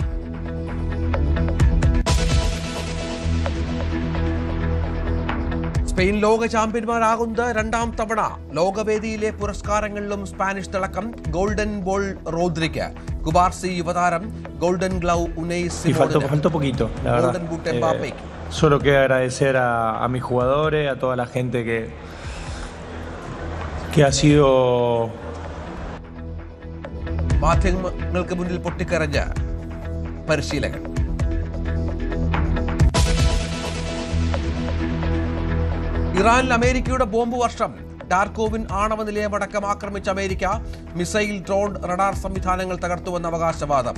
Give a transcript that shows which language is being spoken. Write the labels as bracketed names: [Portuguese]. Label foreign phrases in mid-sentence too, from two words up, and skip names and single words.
[Malayalam] സ്പെയിൻ ലോക ചാമ്പ്യന്മാരാകുന്നത് 2ാം തവണ. ലോകവേദിയിലെ പുരസ്കാരങ്ങളിലും സ്പാനിഷ് തിളക്കം. [English] Golden Ball [Malayalam] റോദ്രിക്ക്. കുബാർസി യുവതാരം. [English] Golden Glove [Malayalam] ഉനൈ സിമോണിന്. [English] Golden Boot [Malayalam] എംബാപ്പയ്ക്ക്. [Spanish] Solo queda agradecer a mis jugadores, a toda la gente que ha sido. [Malayalam] മാധ്യമങ്ങൾക്ക് മുന്നിൽ പൊട്ടിക്കരഞ്ഞ പരിശീലകൻ. ഇറാനിൽ അമേരിക്കയുടെ ബോംബ് വർഷം. ഡാർക്കോവിൻ ആണവ നിലയമടക്കം ആക്രമിച്ച അമേരിക്ക. മിസൈൽ, ഡ്രോൺ, റഡാർ സംവിധാനങ്ങൾ തകർത്തുവെന്ന അവകാശവാദം.